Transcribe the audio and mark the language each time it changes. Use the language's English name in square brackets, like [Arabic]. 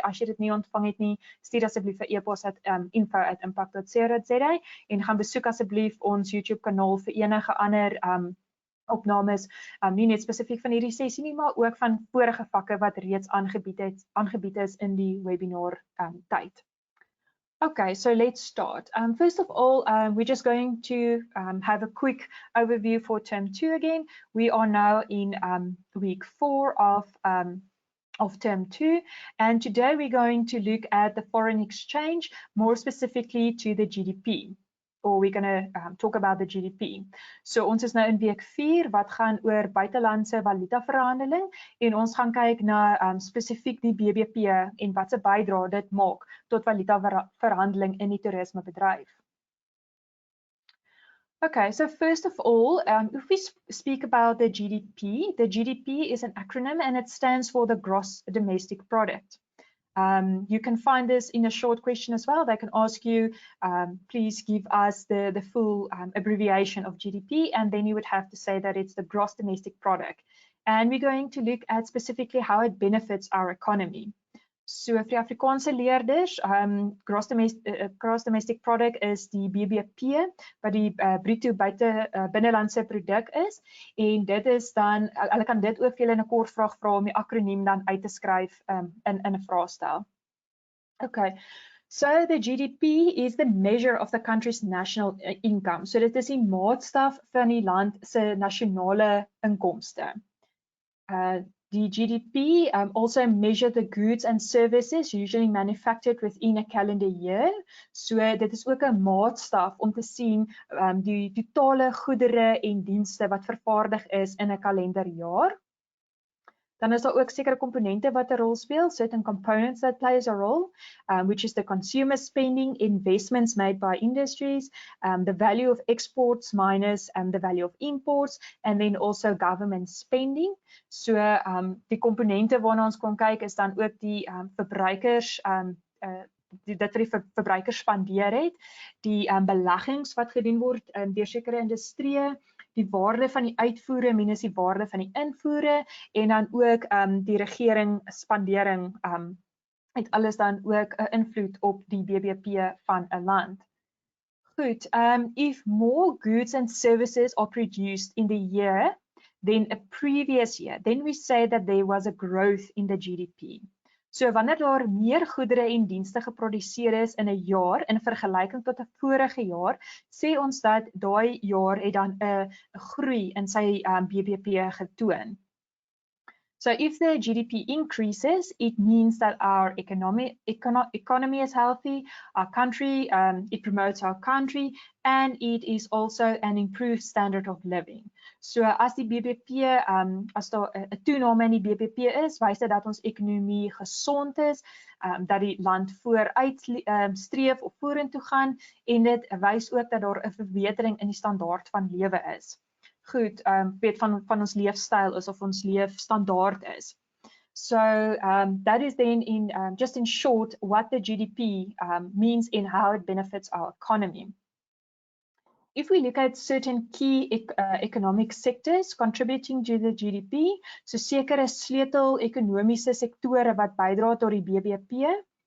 [Afrikaans] As jy dit nie ontvang het nie, stuur asseblief 'n e-pos info@impact.co.za en gaan besoek asseblief ons YouTube kanaal vir enige ander opnames, nie net spesifiek van hierdie sessie nie, maar ook van vorige vakke wat reeds aangebied is in die webinar tyd. [English] Okay, so let's start. First of all, we're just going to have a quick overview for term 2 again. We are now in week 4 of term 2, and today we're going to look at the foreign exchange, more specifically to the GDP. Or we're going to talk about the GDP. [Afrikaans] So ons is nou in week 4 wat gaan oor buitelandse valuta verhandeling en ons gaan kyk na spesifiek die BBP en wat se bydrae dit maak tot valuta verhandeling in die toerismebedryf. [English] Okay, so first of all, if we speak about the GDP is an acronym and it stands for the gross domestic product. You can find this in a short question as well. They can ask you, please give us the full abbreviation of GDP, and then you would have to say that it's the gross domestic product. And we're going to look at specifically how it benefits our economy. [Afrikaans] So vir die Afrikaanse leerders, gross domestic product is die BBP, wat die bruto binnelandse produk is, en dit is dan, hulle kan dit ook vir julle in 'n kort vraag vra om die akroniem dan uit te skryf in 'n vraestel. [English] Okay, so the GDP is the measure of the country's national income. [Afrikaans] So dit is die maatstaf van die land se nasionale inkomste. [English] The GDP also measure the goods and services usually manufactured within a calendar year. [Afrikaans] So dit is ook 'n maatstaf om te sien die totale goedere en dienste wat vervaardig is in 'n kalenderjaar. Dan is daar ook sekere komponente wat 'n rol speel, [English] certain components that plays a role, which is the consumer spending, investments made by industries, the value of exports minus the value of imports, and then also government spending. [Afrikaans] So die komponente waarna ons kon kyk is dan ook die verbruikers, dit wat die verbruikers spandeer het, die beleggings wat gedoen word deur sekere industrieë, die waarde van die uitvoere minus die waarde van die invoere en dan ook die regering spandering het alles dan ook 'n invloed op die BBP van 'n land. [English] Goed, if more goods and services are produced in the year than a previous year, then we say that there was a growth in the GDP. [Afrikaans] So wanneer daar meer goedere en dienste geproduseer is in 'n jaar in vergelyking tot 'n vorige jaar, sê ons dat daai jaar het dan 'n groei in sy BBP getoon. [English] So if the GDP increases, it means that our economy is healthy, our country, it promotes our country, and it is also an improved standard of living. [Afrikaans] So as die BBP, as daar 'n toename in die BBP is, wys dit dat ons ekonomie gesond is, dat die land vooruit streef of vorentoe gaan, en dit wys ook dat daar 'n verbetering in die standaard van lewe is. Goed, weet van ons leefstyl is of ons leefstandaard is. [English] So that is then just in short what the GDP means and how it benefits our economy. If we look at certain key economic sectors contributing to the GDP, [Afrikaans] so sekere sleutel ekonomiese sektore wat bydra tot die BBP.